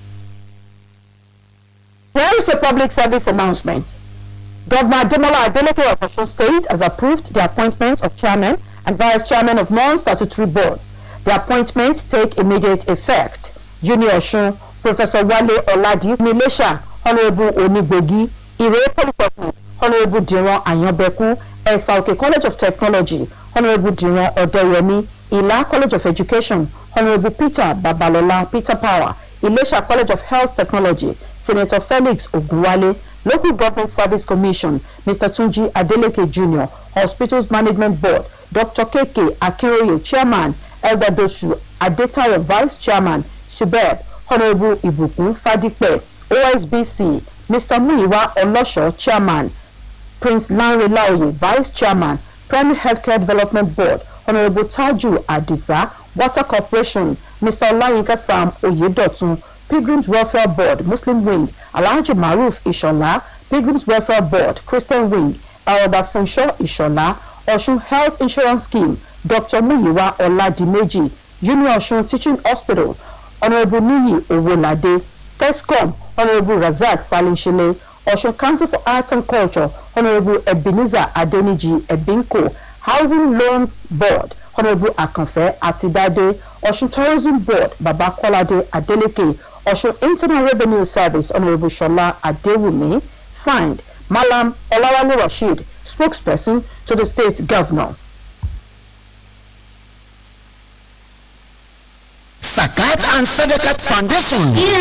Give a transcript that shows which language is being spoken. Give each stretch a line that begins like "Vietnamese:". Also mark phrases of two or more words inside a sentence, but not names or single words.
English: Here is a public service announcement. Governor Ademola Adeleke of Osun State has approved the appointment of chairman and vice chairman of non-statutory boards. The appointments take immediate effect. Junior Osun, Professor Wale Oladi Milesha, Honorable Onigbogi, Ire Polytechnic, Honorable Diran Ayanbeku, Esauke College of Technology, Honorable Diran Odeyemi, Ila College of Education, Honorable Peter Babalola Peter Power, Ilesha College of Health Technology, Senator Felix Ogunwale, Local Government Service Commission, Mr. Tunji Adeleke Jr., Hospitals Management Board, Dr. KK Akiroye, Chairman, Elder Doshu Adetayo, Vice Chairman, Subeb, Honorable Ibukun Fadipe, OSBC, Mr. Muiwa Olosho, Chairman, Prince Lanre Laoye, Vice Chairman, Primary Healthcare Development Board, Honorable Taju Adisa, Water Corporation, Mr. Olayinka Sam Oyedotun, Pilgrims Welfare Board, Muslim Wing, Alhaji Maruf Ishola, Pilgrims Welfare Board, Christian Wing, Elder Funsho Ishola, Osun Health Insurance Scheme, Dr. Muyiwa Oladimeji, Junior Osun Teaching Hospital, Honorable Niyi Owolade, TESCOM, Honorable Razak Salinshile, Osun Council for Arts and Culture, Honorable Ebenezer Adeniji Ebinko, Housing Loans Board, Honorable Akanfe Atidade, Osun Tourism Board, Babakolade Adeleke, Osun Internal Revenue Service, Honorable Shola Adewumi. Signed, Malam Olawale Rashid, spokesperson to the state governor. Zakat and Sadaqat Foundation.